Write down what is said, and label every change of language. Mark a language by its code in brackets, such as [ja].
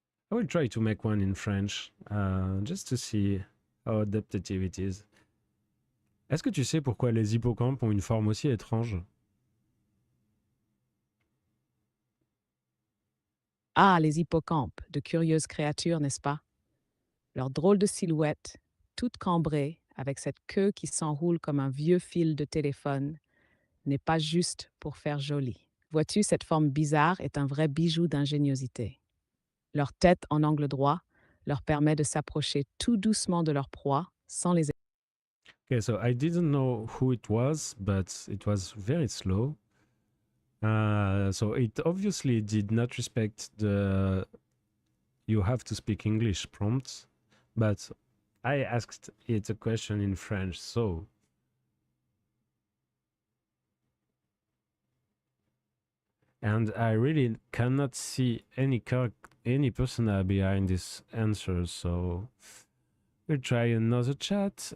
[en] I will try to make one in French, just to see how adaptive it is. [fr] Est-ce que tu sais pourquoi les hippocampes ont une forme aussi étrange? Ah, les hippocampes, de curieuses créatures, n'est-ce pas? Leur drôle de silhouette, toute cambrée, avec cette queue qui s'enroule comme un vieux fil de téléphone, n'est pas juste pour faire joli. Vois-tu, cette forme bizarre est un vrai bijou d'ingéniosité. Leur tête en angle droit leur permet de s'approcher tout doucement de leur proie sans les... [en] Okay, so I didn't know who it was, but it was very slow. So it obviously did not respect the "you have to speak English" prompt, but I asked it a question in French, so and I really cannot see any persona behind this answer, so we'll try another chat.